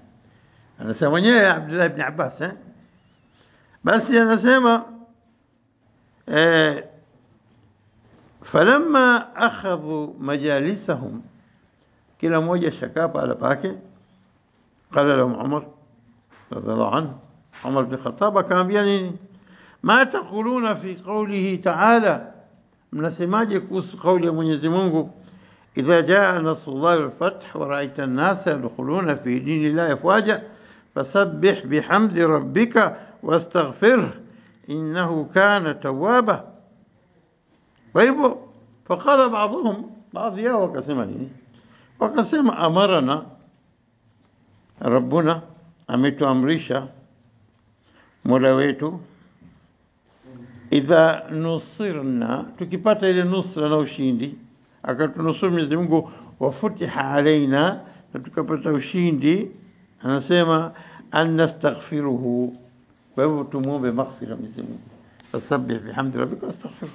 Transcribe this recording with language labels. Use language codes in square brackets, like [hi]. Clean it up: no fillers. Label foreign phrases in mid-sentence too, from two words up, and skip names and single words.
[sw] Anasema mwenyewe Abdullah ibn Abbas. Basi anasema [ar] فلما أخذوا مجالسهم, [sw] kila mmoja shakapa ala pake. [ar] قال لهم عمر رضي الله عنه, [sw] Umar bin Khattab akaambia nini, [ar] ما تقولون في قوله تعالى, [sw] mnasemaje kuhusu kauli ya Mwenyezi Mungu, [ar] إذا جاء نصر الله والفتح ورأيت الناس يدخلون في دين الله أفواجا فسبح بحمد ربك واستغفره إنه كان توابا. [sw] Kwa hivyo [ar] فقال بعضهم, [sw] baadhi yao wakasema nini, wakasema [ar] أمرنا ربنا, [sw] ametuamrisha mola wetu, [ar] إذا نصرنا, [sw] tukipata ile nusra na ushindi, akatunusuru Mwenyezi Mungu, [ar] وفتح علينا, [sw] na tukapata ushindi, anasema [ar] أن نستغفره, [sw] kwa hivyo tumuombe maghfira Mwenyezi Mungu, [ar] فسبح بحمد ربك واستغفره.